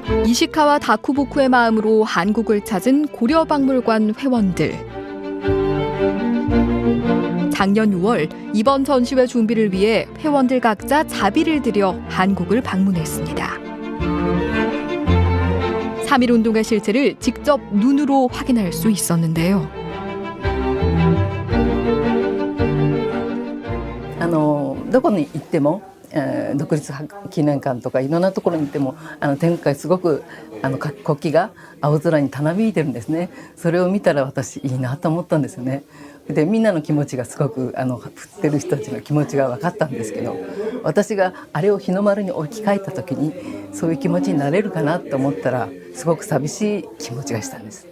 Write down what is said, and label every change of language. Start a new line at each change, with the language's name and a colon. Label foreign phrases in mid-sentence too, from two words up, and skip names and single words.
Korean: 이시카와 다쿠보쿠의 마음으로 한국을 찾은 고려박물관 회원들. 작년 6월 이번 전시회 준비를 위해 회원들 각자 자비를 들여 한국을 방문했습니다. 3.1운동의 실체를 직접 눈으로 확인할 수 있었는데요.
Japanese: どこに行っても、独立記念館とかいろんなところに行っても天下すごく国旗が青空にたなびいてるんですね。それを見たら私いいなと思ったんですよね。でみんなの気持ちがすごく振ってる人たちの気持ちが分かったんですけど、私があれを日の丸に置き換えた時にそういう気持ちになれるかなと思ったらすごく寂しい気持ちがしたんです。